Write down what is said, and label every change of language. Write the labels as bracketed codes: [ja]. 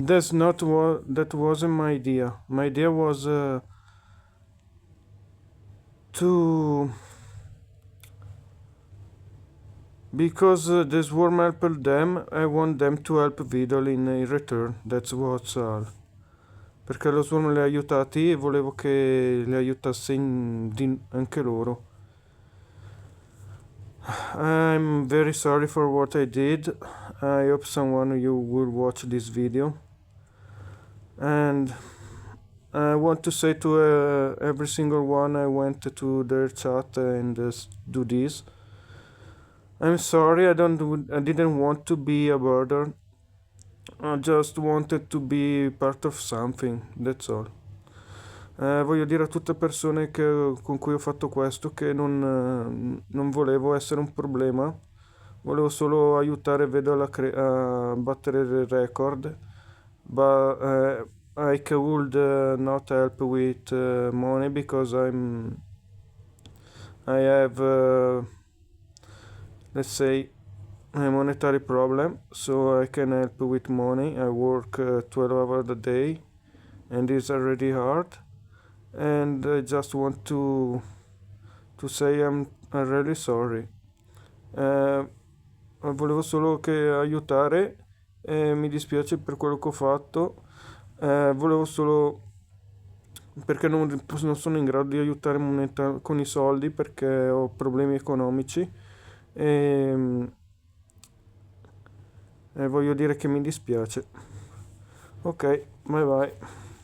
[en] That wasn't my idea. My idea was to... Because the Swarm helped them, I want them to help Vidal in return. That's what's all. [it] Perché lo Swarm li ha aiutati e volevo che li aiutasse anche loro. [en] I'm very sorry for what I did. I hope someone you will watch this video. And I want to say to every single one I went to their chat and do this. I'm sorry, I didn't want to be a burden. I just wanted to be part of something, that's all. [it] Voglio dire a tutte persone con cui ho fatto questo che non volevo essere un problema, volevo solo aiutare Vedo a battere il record, [en] but I could not help with money because I have let's say a monetary problem, so I can help with money. I work 12 hours a day and it's already hard, and I just want to say I'm really sorry. [it] Volevo solo che aiutare, mi dispiace per quello che ho fatto, volevo solo perché non sono in grado di aiutare con i soldi perché ho problemi economici e voglio dire che mi dispiace. Ok, bye bye.